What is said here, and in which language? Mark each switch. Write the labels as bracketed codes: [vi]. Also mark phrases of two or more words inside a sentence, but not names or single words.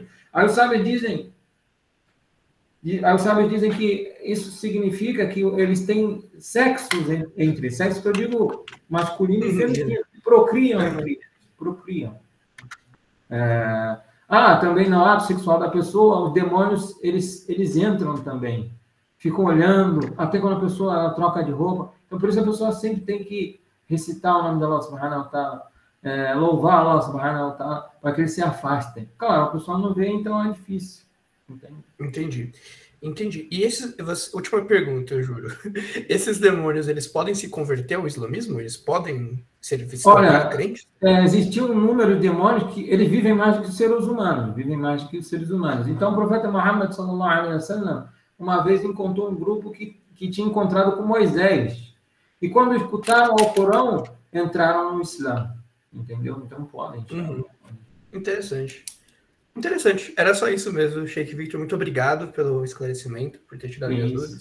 [pt] Aí os sábios dizem que isso significa que eles têm sexos entre sexos, que eu digo masculino e feminino, procriam entre eles, procriam. Também no ato sexual da pessoa, os demônios, eles entram também, ficam olhando, até quando a pessoa troca de roupa. Então, por isso a pessoa sempre tem que recitar o nome de Allah [ar] سبحانه وتعالى, [pt] louvar Allah [ar] سبحانه وتعالى, [pt] para que eles se afastem. Claro, a pessoa não vê, então é difícil. Entendi. E última pergunta, eu juro. Esses demônios, eles podem se converter ao islamismo? Eles podem ser crentes? Existe um número de demônios que eles vivem mais do que os seres humanos. Então, o profeta Muhammad, [ar] صلى الله عليه وسلم, [pt] uma vez encontrou um grupo que tinha encontrado com Moisés. E quando escutaram o Corão, entraram no Islã. Entendeu? Então, podem. Interessante. Era só isso mesmo, Sheikh Victor. Muito obrigado pelo esclarecimento, por ter tirado minhas dúvidas.